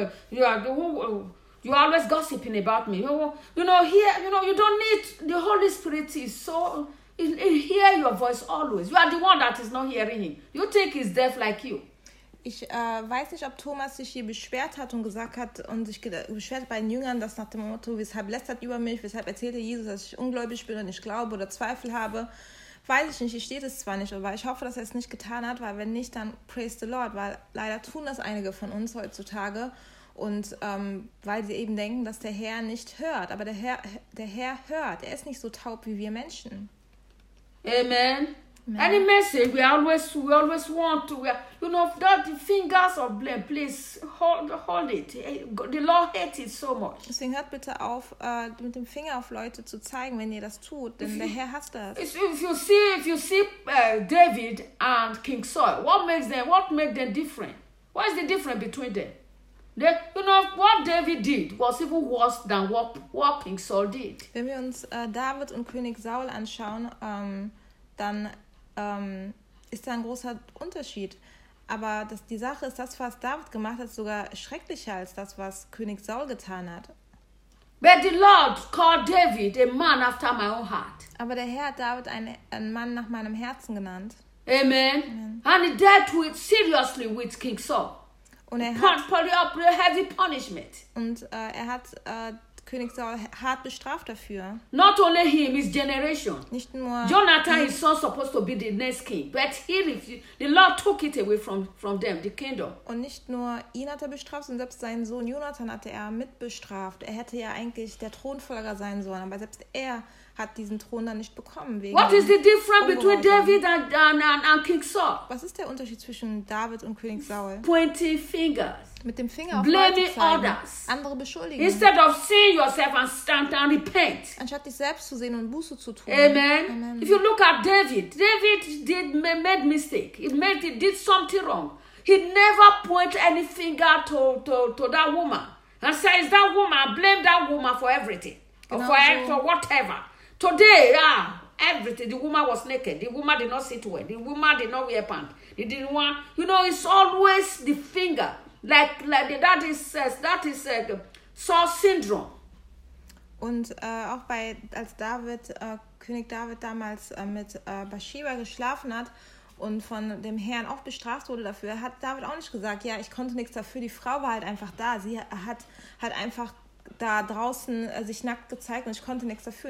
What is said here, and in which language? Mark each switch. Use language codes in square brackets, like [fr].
[en] You are always gossiping about me. You don't need, the Holy Spirit is so, he hear your voice always. You are the one that is not hearing him. You think he's deaf like you. [de] Ich weiß nicht, ob Thomas sich hier beschwert hat und gesagt hat und sich beschwert bei den Jüngern, dass nach dem Motto, weshalb lästert über mich, weshalb erzählte Jesus, dass ich ungläubig bin und nicht glaube oder Zweifel habe. Weiß ich nicht, ich stehe das zwar nicht, aber ich hoffe, dass er es nicht getan hat, weil wenn nicht, dann [en] praise the Lord, [de] weil leider tun das einige von uns heutzutage und weil sie eben denken, dass der Herr nicht hört, aber der Herr hört, er ist nicht so taub wie wir Menschen. Amen. Amen. [en] Any message, we always want to, you know, that the fingers of blame, please hold it. The Lord hates it so much. [de] Deswegen hört bitte auf, mit dem Finger auf Leute zu zeigen, wenn ihr das tut, denn der Herr hasst das. [en] If you see David and King Saul, what makes them different? What is the difference between them? You know, what David did was even worse than what King Saul did. [de] Wenn wir uns David und König Saul anschauen, dann ist da ein großer Unterschied. Aber die Sache ist, das, was David gemacht hat, ist sogar schrecklicher als das, was König Saul getan hat. [en] But the Lord called David a man after my own heart. [de] Aber der Herr hat David einen Mann nach meinem Herzen genannt. Amen. Amen. [en] And he dealt with seriously with King Saul. [de] Und er hat [en] heavy punishment. [de] Und er hat König Saul hart bestraft dafür. [en] Not only him, his generation. [de] Nicht nur [en] Jonathan, his son, supposed to be the next king, but he refused. The Lord took it away from them, the kingdom. [de] Und nicht nur ihn hat er bestraft, sondern selbst seinen Sohn Jonathan hatte er mit bestraft. Er hätte ja eigentlich der Thronfolger sein sollen, aber selbst er hat diesen Thron dann nicht bekommen wegen. [en] What is the difference between David and King Saul? [de] Was ist der Unterschied zwischen David und König Saul? [en] Pointing fingers. [de] Mit dem Finger auf Leute zeigen, andere beschuldigen. [en] Instead of seeing yourself and stand and repent. [de] Anstatt dich selbst zu sehen und Buße zu tun. Amen. Amen. [en] If you look at David, David made mistake. He did something wrong. He never pointed any finger to that woman and said, "Is that woman? Blame that woman for everything." Genau for her, for whatever. Today, yeah, everything. The woman was naked. The woman did not sit well. The woman did not wear pants. They didn't want, you know, it's always the finger. Like that is Saul syndrome. [de] Und auch bei, als David, König David damals mit Bathsheba geschlafen hat und von dem Herrn auch bestraft wurde dafür, hat David auch nicht gesagt, ja, ich konnte nichts dafür, die Frau war halt einfach da. Sie hat einfach da draußen sich nackt gezeigt und ich konnte nichts dafür.